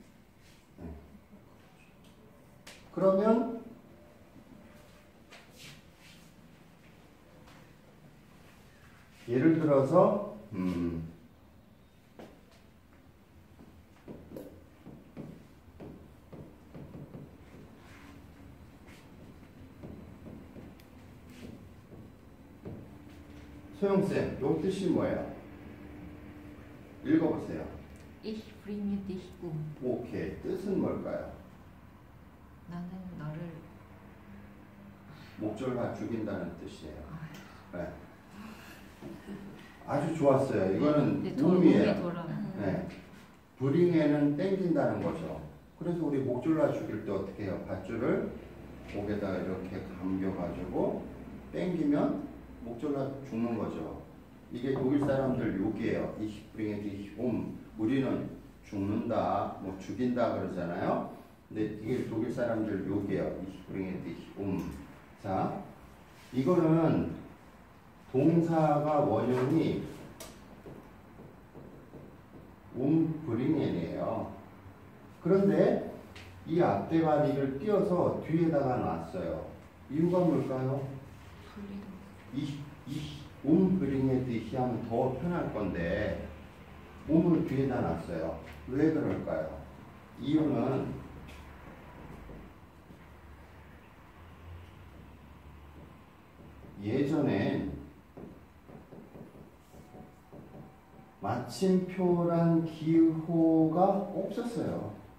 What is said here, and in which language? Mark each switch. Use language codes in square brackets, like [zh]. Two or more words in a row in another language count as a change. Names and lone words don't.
[ko] 그러면 예를 들어서 소영쌤, 요 뜻이 뭐예요? 읽어보세요. [de] Ich bringe dich um. [ko] 오케이. 뜻은 뭘까요? 나는 너를 목졸라 죽인다는 뜻이에요. 네. 아주 좋았어요. 이거는 의미예요. 네. 브링에는 땡긴다는 거죠. 그래서 우리 목졸라 죽일 때 어떻게 해요? 밧줄을 목에다가 이렇게 감겨가지고 땡기면 목졸라 죽는 거죠. 이게 독일 사람들 욕이에요. [de] Ich bringe dich um. [ko] 우리는 죽는다, 뭐 죽인다 그러잖아요. 근데 이게 독일 사람들 욕이에요. [de] Ich bringe dich um. [ko] 자, 이거는 동사가 원형이 bringen이에요. 그런데 이 앞대가리를 띄어서 뒤에다가 놨어요. 이유가 뭘까요? [de] bringe dich [ko] 하면 더 편할 건데 um을 뒤에다 놨어요. 왜 그럴까요? 이유는 예전에 마침표란 기호가 없었어요.